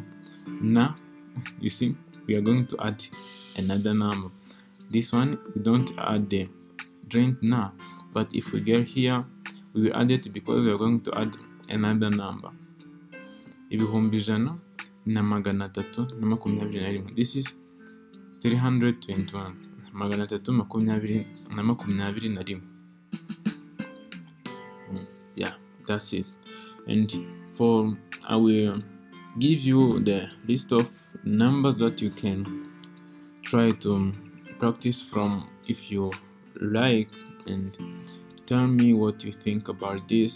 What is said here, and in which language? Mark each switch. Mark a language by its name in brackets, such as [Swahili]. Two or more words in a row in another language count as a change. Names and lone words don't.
[English] Now you see we are going to add another number. This one we don't add the joint now, but if we get here we will add it because we are going to add another number. [Kinyarwanda] Ibihumbi ijana na magana atatu na makumyabiri na rimwe. [English] This is 321. [Kinyarwanda] Magana atatu makumyabiri na rimwe. [English] Yeah, that's it. And for I will give you the list of numbers that you can try to practice from if you like, and tell me what you think about this.